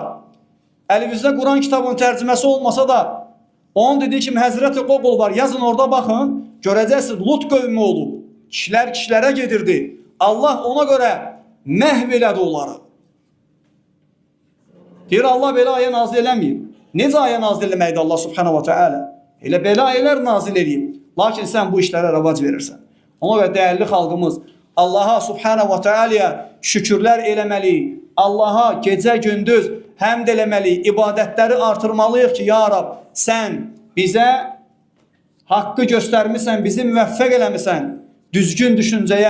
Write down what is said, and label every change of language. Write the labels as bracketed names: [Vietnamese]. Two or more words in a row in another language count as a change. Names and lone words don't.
[Azerbaijani] Əlimizdə Quran kitabının tərcüməsi olmasa da, onun dediyi kimi Həzrəti Qoqul var, yazın orada baxın, görəcəksiniz, Lot qövmü olub, kişilər kişilərə gedirdi. Allah ona görə məhv elədi onları. Deyir, Allah belə ayə nazil eləməyib. Necə ayə nazil eləməkdir Allah [Arabic] سبحانه وتعالى? [Azerbaijani] Elə belə ayələr nazil edib. Lakin sən bu işlərə rəvac verirsən. Ona görə dəyərli xalqımız, Allaha [Arabic] سبحانه وتعالى [Azerbaijani] şükürlər eləməliyik. Allaha gecə gündüz həmd eləməliyik. İbadətləri artırmalıyıq ki, ya Rab, sən bizə haqqı göstərmişsən, bizi müvəffəq eləmişsən düzgün düşüncəyə.